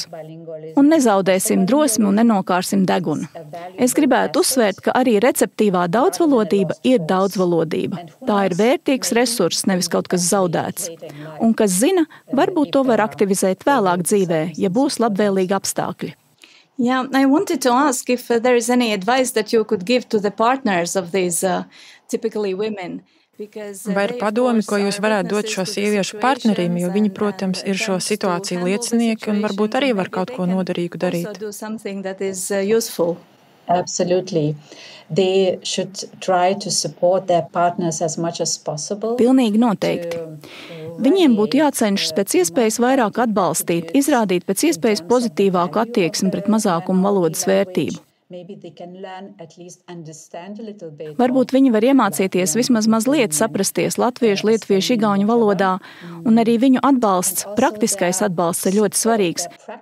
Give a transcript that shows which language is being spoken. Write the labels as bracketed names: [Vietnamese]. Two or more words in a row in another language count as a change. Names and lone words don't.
[Latvian] Un nezaudēsim drosmi un nenokārsim degunu. Es gribētu uzsvērt, ka arī receptīvā daudzvalodība ir daudzvalodība. Tā ir vērtīgs resurss, nevis kaut kas zaudēts. Un kas zina, varbūt to var aktivizēt vēlāk dzīvē, ja būs labvēlīgi apstākļi. [English] Yeah, I wanted to ask if there is any advice that you could give to the partners of these typically women. [Latvian] Vai ir padomi, ko jūs varētu dot šo sieviešu partneriem, jo viņi, protams, ir šo situāciju liecinieki un varbūt arī var kaut ko noderīgu darīt? [English] Absolutely. They should try to support their partners as much as possible. [Latvian] Pilnīgi noteikti. Viņiem būtu jācenšas pēc iespējas vairāk atbalstīt, izrādīt pēc iespējas pozitīvāku attieksmi pret mazākumu valodas vērtību. Varbūt viņi var iemācīties vismaz mazliet saprasties latviešu, lietuviešu, igauņu valodā, un arī viņu atbalsts, praktiskais atbalsts ir ļoti svarīgs.